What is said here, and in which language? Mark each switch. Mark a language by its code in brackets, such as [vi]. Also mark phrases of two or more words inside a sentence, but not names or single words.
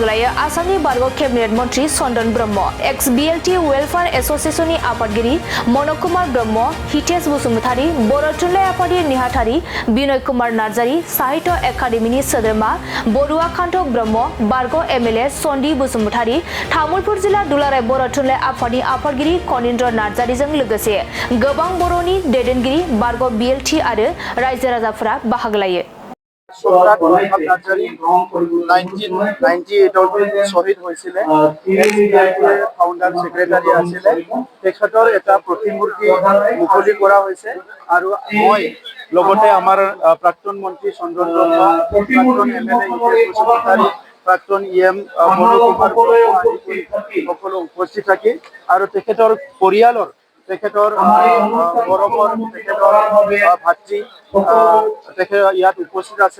[brx] लायो आसामनि बारग' केबिनेट मन्त्रि चन्दन ब्रह्म, एक्स बिएलटि वेलफेयार एस'सिएशननि आफादगिरि मनक कुमार ब्रह्म, हितेश बसुमतारी, बर' थुनलाइ आफादनि नेहाथारि बिनय कुमार नार्जारि, साहित्य एकाडेमिनि सोद्रोमा बरुवाकान्त ब्रह्म, बारग' एमएलए सन्दि बसुमतारी, तामुलपुर जिल्ला दुलाराय बर' थुनलाइ आफादनि आफादगिरि कनिन्द्र नार्जारिजों लोगोसे गोबां बर'नि दैदेनगिरि बारग' बिएलटि आरो रायजो राजाफोरा बाहागो लायो। [as] सम्राट हरखाब नार्जारि 1998 শহীদ হৈছিলে। ফাউণ্ডাৰ ছেক্ৰেটাৰী আছিলে। তেখেতৰ এটা প্ৰতিমূৰ্তি মুকলি কৰা হৈছে আৰু মই লগতে আমাৰ প্ৰাক্তন মন্ত্ৰী চন্দন ব্ৰহ্ম, প্ৰাক্তন এমএলএ হিতেশ বসুমতাৰী, প্ৰাক্তন ইএম মনোজ কুমাৰ সকলো উপস্থিত থাকি আৰু তেখেতৰ পৰিয়ালৰ তেখেতৰ মৰমৰ তেখেতৰ ভাতৃ তেখেত ইয়াত উপস্থিত আছে।